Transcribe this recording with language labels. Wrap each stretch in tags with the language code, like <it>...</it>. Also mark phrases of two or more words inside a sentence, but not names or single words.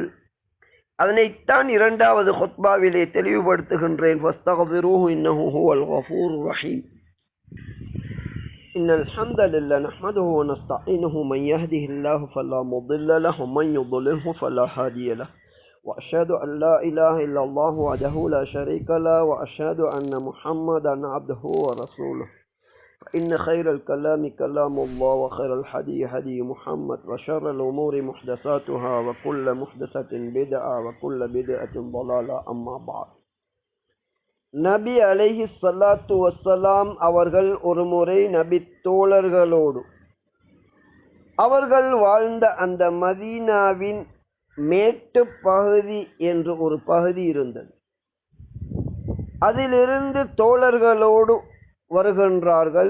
<ta>அதனைத்தான் 2வது ஹுத்பாவிலே தெளிவுபடுத்துகின்றேன்.</ta> <ar>فاستغفروه إنه هو الغفور الرحيم. إن الحمد لله نحمده ونستعينه من يهده الله فلا مضل له ومن يضلله فلا هادي له وأشهد أن لا إله إلا الله وحده لا شريك له وأشهد أن محمدا عبده ورسوله فإن خير الكلام كلام الله وخير الحدي هدي محمد وشر الأمور محدثاتها وكل محدثة بدعة وكل بدعة ضلالة أما بعد.</ar> <ta>நபி</ta> <ar>عليه الصلاة والسلام</ar> <ta>அவர்கள் ஒருமுறை நபி தோழர்களோடு அவர்கள் வாழ்ந்த அந்த மதீனாவின் மேட்டு பகுதி என்று ஒரு பகுதி இருந்தது. அதிலிருந்து தோழர்களோடு வருகின்றார்கள்.</ta>